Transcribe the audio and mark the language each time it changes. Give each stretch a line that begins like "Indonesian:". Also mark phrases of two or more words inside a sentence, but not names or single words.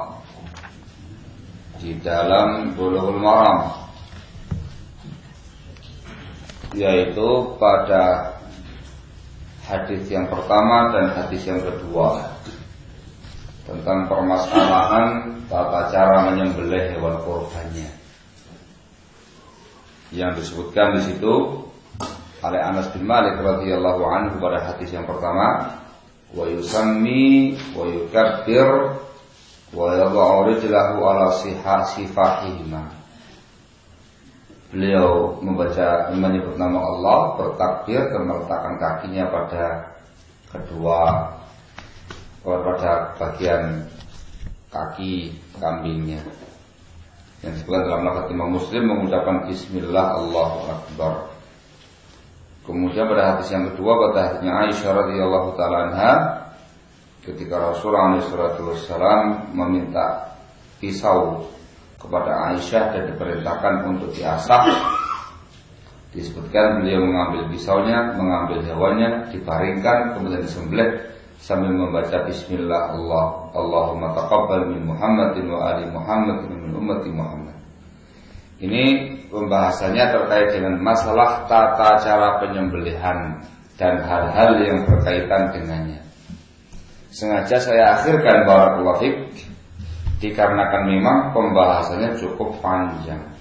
Indonesian: di dalam Bulughul Maram, yaitu pada hadis yang pertama dan hadis yang kedua tentang permasalahan tata cara menyembelih hewan kurbannya, yang disebutkan di situ oleh Anas bin Malik
Arabic: رضي الله عنه
Indonesian: pada hadis yang pertama,
Arabic: ويسمي ويكبر ويضع رجله على صفاحهما.
Indonesian: Beliau menyebut nama Allah, bertakbir dan meletakkan kakinya pada bagian kaki kambingnya. Yang disebutkan dalam lafaz Imam Muslim mengucapkan
Arabic: بسم الله الله أكبر.
Indonesian: Kemudian pada hadis yang kedua, pada hadisnya Aisyah
Arabic: رضي الله تعالى عنها,
Indonesian: ketika Rasulullah SAW meminta pisau kepada Aisyah dan diperintahkan untuk diasah, disebutkan beliau mengambil pisaunya, mengambil hewannya, dibaringkan, kemudian disembelih sambil membaca
Arabic: بسم الله اللهم تقبل من محمد وآل محمد من أمة محمد.
Indonesian: Ini pembahasannya terkait dengan masalah tata cara penyembelihan dan hal-hal yang berkaitan dengannya. Sengaja saya akhirkan
Arabic: بارك الله فيك,
Indonesian: dikarenakan memang pembahasannya cukup panjang.